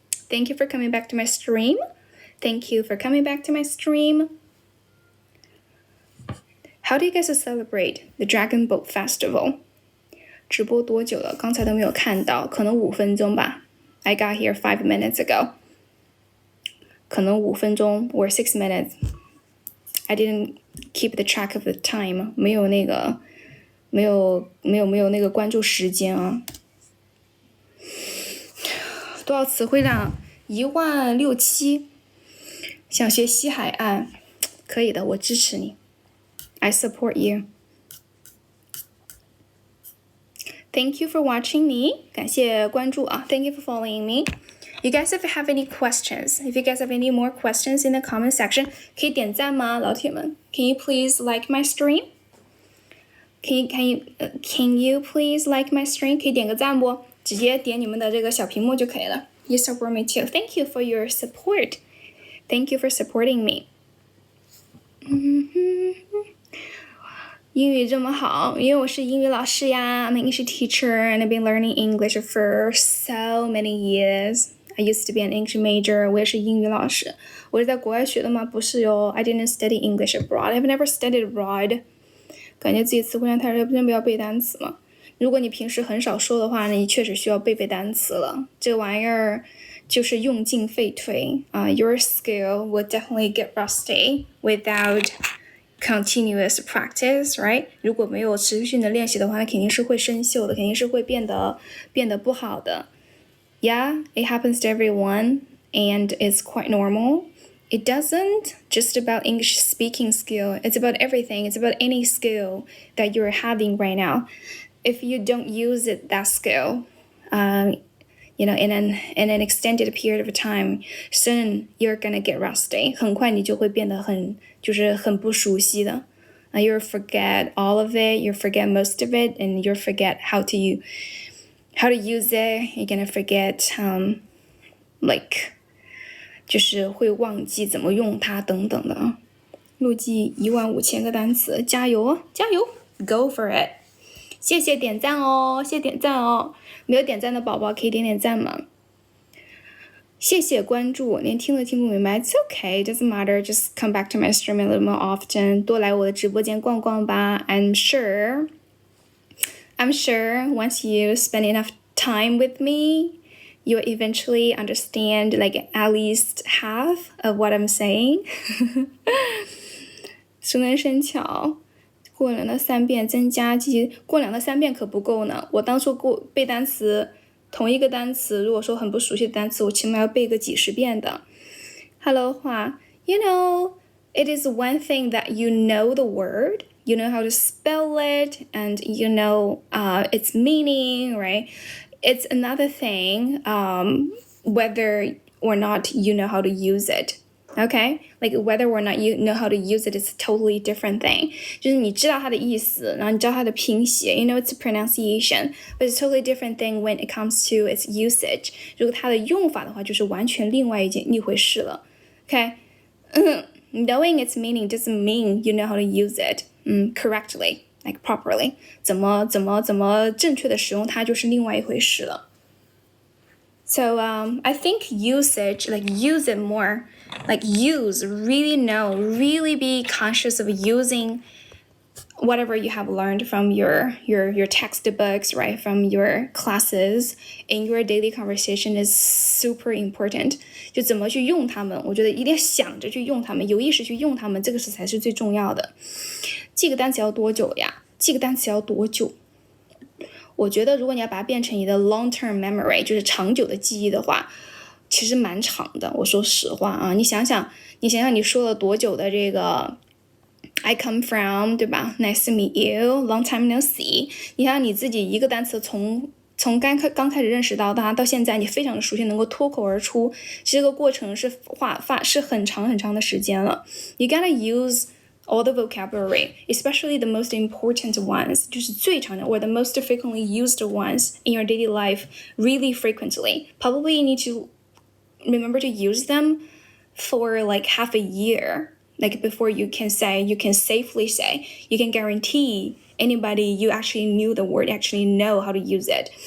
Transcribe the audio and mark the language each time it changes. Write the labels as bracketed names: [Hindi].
[English] Thank you for coming back to my stream. Thank you for coming back to my stream.How do you guys celebrate the Dragon Boat Festival? [Chinese] 直播多久了？刚才都没有看到，可能5分钟吧。 [English] I got here 5 minutes ago. [Chinese] 可能5分钟 [English] or 6 minutes. I didn't keep the track of the time. [Chinese] 没有那个关注时间啊。多少词汇量？16000。想学西海岸，可以的，我支持你。 [English] I support you. Thank you for watching me. [Chinese] 感谢关注啊 [English] Thank you for following me. You guys, if you have any questions, if you guys have any more questions in the comment section, [Chinese] 可以点赞吗，老铁们 [English] Can you please like my stream? Can you please like my stream? [Chinese] 可以点个赞不？直接点你们的这个小屏幕就可以了。 [English] You support me too. Thank you for your support. Thank you for supporting me. [Chinese] 英语这么好，因为我是英语老师呀 [English] I'm an English teacher and I've been learning English for so many years. I used to be an English major. [Chinese] 我也是英语老师。我是在国外学的吗？不是哟 [English] I didn't study English abroad. I've never studied abroad. [Chinese] 感觉自己词汇量太少，真不要背单词嘛。如果你平时很少说的话，那你确实需要背单词了。这玩意儿就是用进废退 [English] Your skill will definitely get rusty without continuous practice, right? [Chinese] 如果没有持续性的练习的话，那肯定是会生锈的，肯定是会变得不好的。 [English] Yeah, it happens to everyone, and it's quite normal. It doesn't just about English speaking skill. It's about everything. It's about any skill that you're having right now. If you don't use that skill, in an extended period of time, soon you're gonna get rusty. [Chinese] 很快你就会变得很不熟悉的。 [English] You'll forget all of it. You forget most of it, and you'll forget how to use it. You're gonna forget, [Chinese] 就是会忘记怎么用它等等的啊。录记15000个单词，加油哦，加油 ， [English] Go for it！ [Chinese] 谢谢点赞哦，谢谢点赞哦，没有点赞的宝宝可以点点赞嘛。谢谢关注，连听都听不明白 ， [English] It's okay, doesn't matter. Just come back to my stream a little more often. [Chinese] 多来我的直播间逛逛吧。 [English] I'm sure once you spend enough time with me, you'll eventually understand like at least half of what I'm saying. [Chinese] 熟能生巧，过2到3遍增加记忆，过2到3遍可不够呢。我当初背单词，同一个单词，如果说很不熟悉的单词，我起码要背个几10遍的。 [English] Hello 话 ，You know, it is one thing that you know the word, you know how to spell it, and you know its meaning, right? It's another thing, whether or not you know how to use it. Okay? Like whether or not you know how to use it is a totally different thing. [Chinese] 就是你知道它的意思，然后你知道它的拼写 [English] you know its pronunciation, but it's a totally different thing when it comes to its usage. [Chinese] 如果它的用法的话，就是完全另外一回事了。 [English] Okay? Knowing its meaning doesn't mean you know how to use it correctly, like properly. [Chinese] 怎么正确的使用它，就是另外一回事了。 [English] So I think usage, like use it more, like use, really know, really be conscious of using whatever you have learned from your textbooks, right, from your classes in your daily conversation is super important. [Chinese] 就怎么去用它们，我觉得一定要想着去用它们，有意识去用它们，这个才是最重要的。记个单词要多久呀？记个单词要多久？我觉得如果你要把它变成你的 [English] long-term memory， [Chinese] 就是长久的记忆的话，其实蛮长的。我说实话啊，你想想你说了多久的这个 [English] I come from， [Chinese] 对吧 ？ [English] Nice to meet you, long time no see。 [Chinese] 你想想你自己一个单词从刚开始认识到现在，你非常的熟悉，能够脱口而出，这个过程是很长的时间了。 [English] You gotta use all the vocabulary, especially the most important ones, [Chinese] 就是最常见 [English] or the most frequently used ones in your daily life really frequently. Probably you need to remember to use them for like half a year, like before you can safely say, you can guarantee anybody you actually knew the word, actually know how to use it.